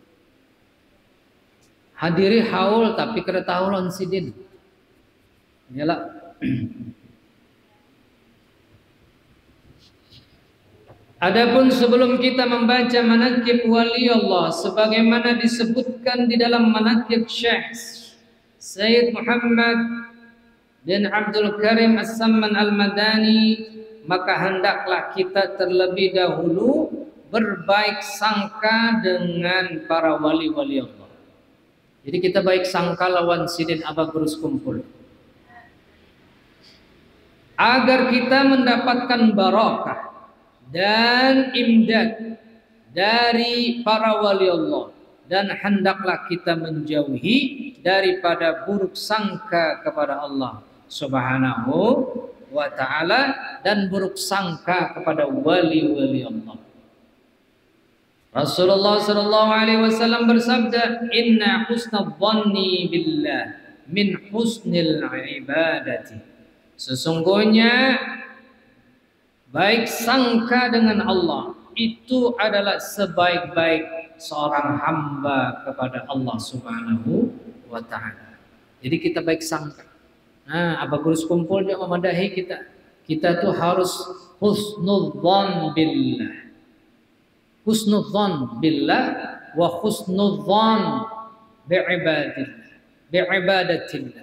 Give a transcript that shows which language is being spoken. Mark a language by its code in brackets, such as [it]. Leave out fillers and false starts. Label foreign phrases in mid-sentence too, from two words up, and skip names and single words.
[bjn] Hadiri haul tapi kada tahu lawan sidin. [id] Yalah. Adapun sebelum kita membaca manaqib wali Allah sebagaimana disebutkan di dalam manaqib Syekh Sayyid Muhammad bin Abdul Karim As-Samman Al-Madani, maka hendaklah kita terlebih dahulu berbaik sangka dengan para wali-wali Allah. Jadi kita baik sangka lawan sidin Abah Guru Sekumpul agar kita mendapatkan barakah dan imdad dari para wali Allah, dan hendaklah kita menjauhi daripada buruk sangka kepada Allah [ar] سبحانه وتعالى [id] dan buruk sangka kepada wali-wali Allah. [ar] رسول الله صلى الله عليه وسلم bersabda, "إن حسن الظن بالله من حسن العبادة." [id] Sesungguhnya baik sangka dengan Allah itu adalah sebaik-baik seorang hamba kepada Allah [ar] سبحانه وتعالى. [id] Jadi kita baik sangka. [bjn] Nah, Abah Guru Sekumpul dia memadahi kita. Kita tuh harus [ar] حسن الظن بالله. حسن الظن بالله وحسن الظن بعباد الله.